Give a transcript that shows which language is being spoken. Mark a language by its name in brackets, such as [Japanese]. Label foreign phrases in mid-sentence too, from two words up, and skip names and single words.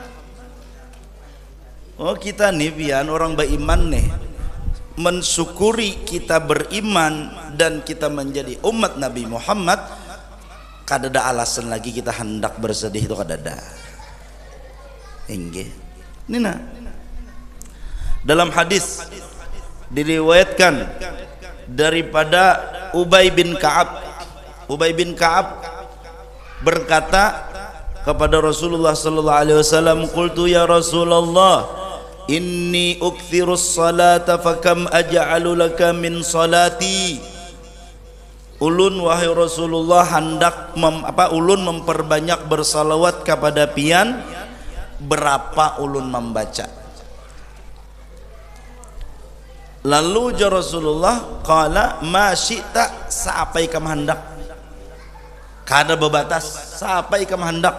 [Indonesian] Oh, kita nih pian orang beriman nih, mensyukuri kita beriman dan kita menjadi umat Nabi Muhammad, kada ada alasan lagi kita hendak bersedih, itu kada ada. Inggih. Nina. Dalam hadis diriwayatkan daripada Ubay bin Ka'ab. Ubay bin Ka'ab berkata kepada Rasulullah [Arabic] صلى الله عليه وسلم، قلت يا رسول الله، إني أكثر الصلاة فكم أجعل لك من صلاتي. [Banjar] Ulun wahai Rasulullah hendak ulun memperbanyak bersalawat kepada pian, berapa ulun membaca? [Indonesian] Lalu ja Rasulullah [Arabic] قال ما شئت, [Indonesian] sampai kamu hendak, kada berbatas, sampai kamu hendak.